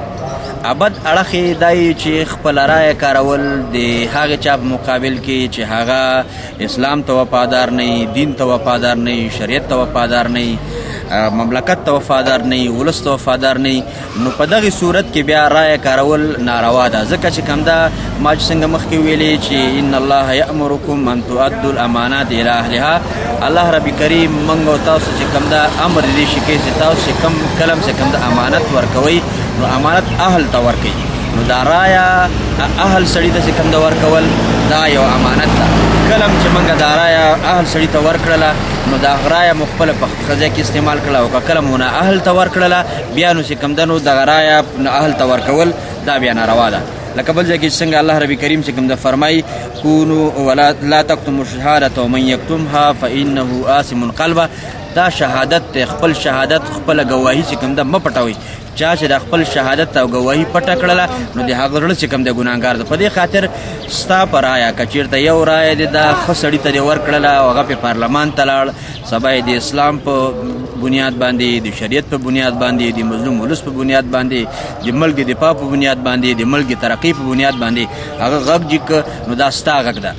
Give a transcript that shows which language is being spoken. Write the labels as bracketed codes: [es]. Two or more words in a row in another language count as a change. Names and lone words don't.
[ps] بد اړخ یې دا چې خپله رایه کارول د هغې چا په مقابل کې چې هغه اسلام ته وفادار نه وي، دین ته وفادار نه وي، شریعت ته وفادار نه وي، مملکت ته وفادار نه وي، ولس ته وفادار نه وي، نو په دغې صورت کې بیا رایه کارول ناروا ده. ځکه چې کوم ده ما چې څنګه مخکې ویلې چې [ar] ان الله یأمرکم ان تؤدوا الامانات الى اهلها، [ps] الله رب کریم موږ او تاسو چې کوم ده امر دې شي کوي چې تاسو چې کوم کلم چې کوم ده امانت ورکوئ، نو امانت اهل ته ورکوي. نو دا رایه اهل سړي ته چې کوم ده ورکول دا یو امانت ده. کلم چې موږ دا رایه اهل سړي ته ورکړله، نو دا رایه مو خپله په ښځه کې استعمال کړله، او که کله مو نه اهل ته ورکړله، بیا نو چې کوم ده نو دغه رایه اهل ته ورکول دا بیا ناروا ده. لکه بل ځای کې څنګه الله رب کریم چې کوم ده فرمایي: [ar] کونو ولا لا تکتموا الشهادة ومن یکتمها فإنه آثم قلبه. [ps] دا شهادت دی، خپل شهادت، خپله ګواهي چې کوم ده مه پټوئ. چا چې د خپل شهادت او ګواهي پټه کړله، نو د هغه زړه چې کوم دی ګناهګار ده. په دې خاطر ستا په رایه که چېرته یو رایه دې دا ښه سړي ته دې ورکړله او هغه پې پارلمان ته لاړ، سبا یې د اسلام په بنیاد باندې، د شریعت په بنیاد باندې، د مظلوم ولس په بنیاد باندې، د ملک د دفاع په بنیاد باندې، د ملک د ترقۍ په بنیاد باندې هغه غږ جګ، نو دا ستا غږ ده.